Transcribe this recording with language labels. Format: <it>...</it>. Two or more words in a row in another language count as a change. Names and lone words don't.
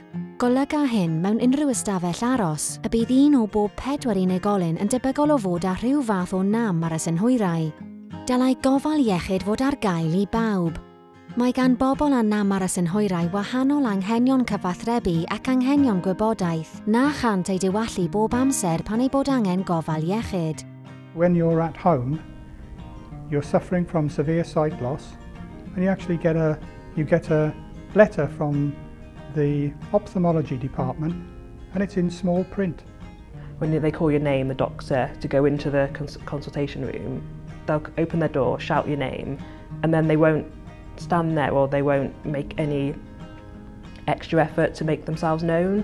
<cy>Golyga hyn mewn unrhyw ystafell aros, y bydd un o bob 4 unigolyn yn debygol o fod â rhyw fath o nam ar y synhwyrau. Dylai gofal iechyd fod ar gael i bawb. Mae gan bobl â nam ar y synhwyrau wahanol anghenion cyfathrebu ac anghenion gwybodaeth, na chant ei diwallu bob amser pan ei bod angen gofal iechyd.</cy> <en>When you're at home, you're suffering from severe sight loss, and you actually get a letter from the ophthalmology department, and it's in small print. When they call your name, the doctor, to go into the consultation room, they'll open their door, shout your name, and then they won't stand there, or they won't make any extra effort to make themselves known.</en>